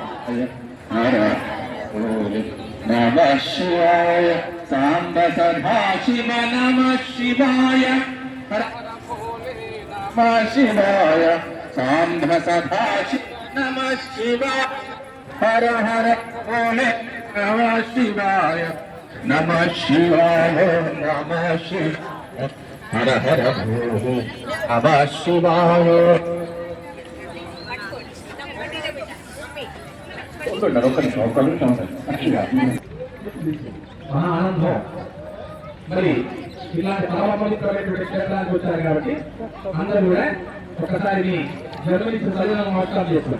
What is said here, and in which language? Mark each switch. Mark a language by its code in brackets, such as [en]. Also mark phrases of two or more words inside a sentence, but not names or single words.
[sa] हर नमः शिवाय सांब सदा शिव नमः शिवाय हर नमः शिवाय सांब सदा शिव नमः शिवाय हर हर भोले नमः शिवाय नमः शिवाय नमः शिवाय हर हर भोले नमः शिवाय [te] ఆనందం మరి ఇలాంటి పరమపవిత్రమైనటువంటి క్షేత్రానికి వచ్చారు కాబట్టి అందరూ కూడా ఒకసారి మీ జన్మనిచ్చి చదివిన నమస్కారం చేస్తారు.